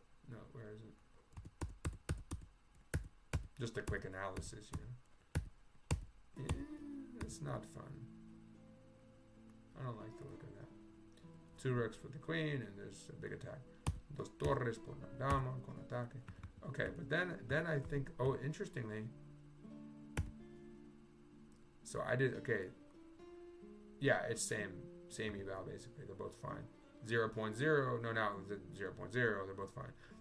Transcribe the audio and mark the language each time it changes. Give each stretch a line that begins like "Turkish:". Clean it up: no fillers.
English: No, where is it? Just a quick analysis, you know. Yeah, it's not fun. I don't like the look of that. 2 rooks for the queen, and there's a big attack.
Spanish: Dos torres por la dama, con ataque.
English: Okay, but then I think, oh, interestingly, so I did, okay, yeah, it's same eval, basically. They're both fine. 0.0, no, now 0.0, they're both fine.